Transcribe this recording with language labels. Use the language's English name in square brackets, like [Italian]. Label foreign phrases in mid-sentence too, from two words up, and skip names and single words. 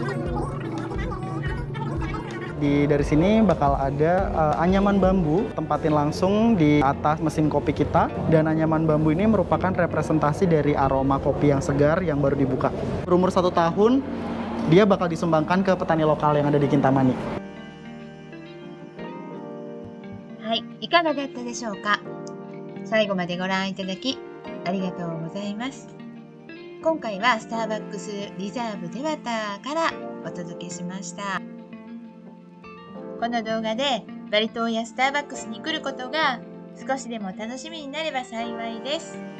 [Indonesian] Dari sini bakal ada anyaman bambu, tempatin langsung di atas mesin kopi kita. Dan anyaman bambu ini merupakan representasi dari aroma kopi yang segar yang baru dibuka. Berumur 1 tahun, dia bakal disumbangkan ke petani lokal yang ada di Kintamani. [Japanese] はい、いかがだったでしょうか。最後までご覧いただきありがとうございます。今回はスターバックスリザーブデバターからお届けしました。この動画でバリ島やスターバックスに来ることが少しでも楽しみになれば幸いです。